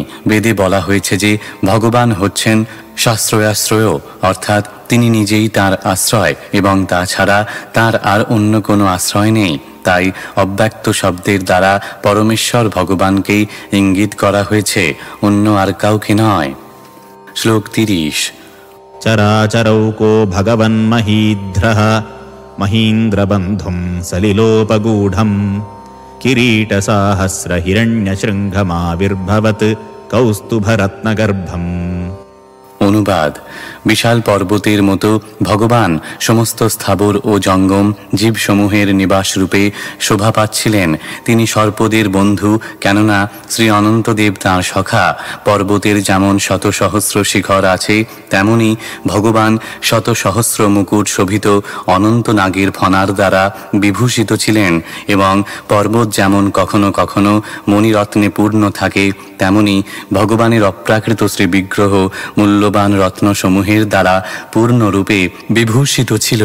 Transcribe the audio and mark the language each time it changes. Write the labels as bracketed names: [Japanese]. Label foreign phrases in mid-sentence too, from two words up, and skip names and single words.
[Bangla] বেদে বলা হয়েছে যে ভগবান হচ্ছেন শাস্ত্রয়াশ্রয়, অর্থাৎ তিনি নিজেই তাঁর আশ্রয় এবং তাছাড়া তাঁর আর অন্য কোনো আশ্রয় নেই। তাই অব্যক্ত শব্দের দ্বারা পরমেশ্বর ভগবানকেই ইঙ্গিত করা হয়েছে, অন্য আর কাউকে নয়। শ্লোক 30। [Sanskrit] चराचरौको भगवन्महीध्रः महीन्द्रबन्धुं सलिलोपगूढं किरीटसाहस्रहिरण्यशृङ्गमाविर्भवत् कौस्तुभरत्नगर्भम्। [Bangla] অনুবাদ: বিশাল পর্বতের মতো ভগবান সমস্ত স্থাবর ও জঙ্গম জীবসমূহের নিবাসরূপে শোভা পাচ্ছিলেন। তিনি সর্পদের বন্ধু, কেননা শ্রী অনন্তদেব তাঁর সখা। পর্বতের যেমন শত সহস্র শিখর আছে, তেমনি ভগবান শত সহস্র মুকুট শোভিত অনন্ত নাগের ফণার দ্বারা বিভূষিত ছিলেন এবং পর্বত যেমন কখনো কখনো মণিরত্নে পূর্ণ থাকে, তেমনি ভগবানের অপ্রাকৃত শ্রীবিগ্রহ মূল্যবান রত্নসমূহের দ্বারা পূর্ণরূপে বিভূষিত ছিল।